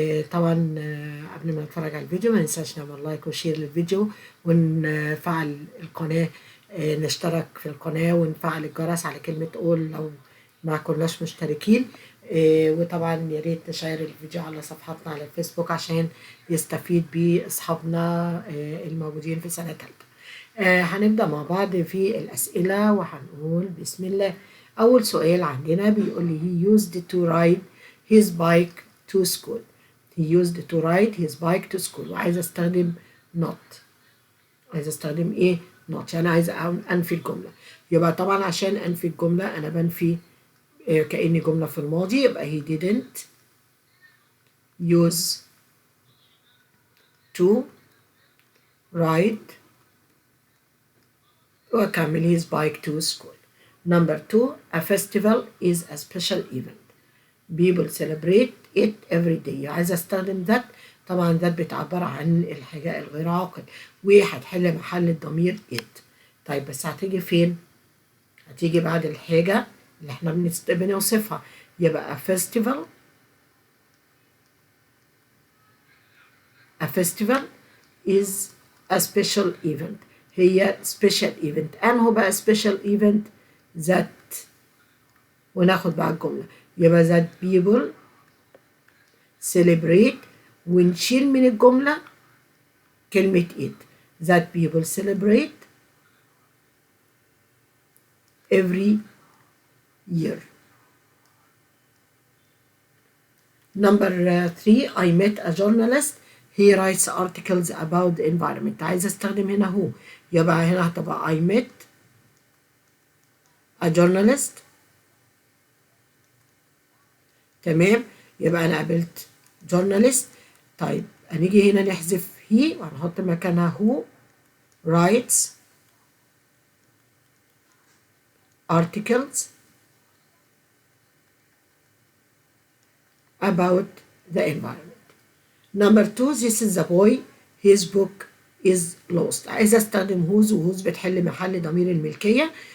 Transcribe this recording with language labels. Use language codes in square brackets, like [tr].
[ar] طبعا قبل ما نتفرج على الفيديو ما ننساش نعمل لايك وشير للفيديو ونفعل القناة، نشترك في القناة ونفعل الجرس على كلمة أول لو ما كناش مشتركين. وطبعا يا ريت نشير الفيديو على صفحاتنا على الفيسبوك عشان يستفيد بيه أصحابنا الموجودين في سنة تالتة. هنبدأ مع بعض في الأسئلة وهنقول بسم الله. أول سؤال عندنا بيقول لي [en] he used to ride his bike to school. he used to ride his bike to school. [ar] وعايز استخدم not. عايز استخدم ايه؟ not. يعني عايز انفي الجملة. يبقى طبعا عشان انفي الجملة انا بنفي كأني جملة في الماضي، يبقى [en] he didn't use to ride [ar] وأكمل [en] his bike to school. Number 2, a festival is a special event. People celebrate it every day. [ar] عايزة استخدم that. طبعا that بتعبر عن الحاجة الغير عاقل، وهتحل محل الضمير it. طيب بس هتيجي فين؟ هتيجي بعد الحاجة اللي احنا بنوصفها. [en] يبقى a festival is a special event. [ar] هي [en] special event. [ar] أنه بقى [en] special event that، [ar] وناخد بقى الجملة. يبقى [en] that people celebrate، [ar] ونشيل من الجملة كلمة it. [en] that people celebrate every year. Number 3, I met a journalist. He writes articles about the environment. [ar] عايز استخدم هنا هو، يبقى هنا هتبقى [en] I met a journalist. [ar] تمام، يبقى أنا قابلت journalist. طيب هنيجي هنا نحذف he وهنحط مكانها [en] who writes articles about the environment. Number 2, this is the boy, his book is lost. [ar] عايزة استخدم whose، وwhose بتحل محل ضمير الملكية.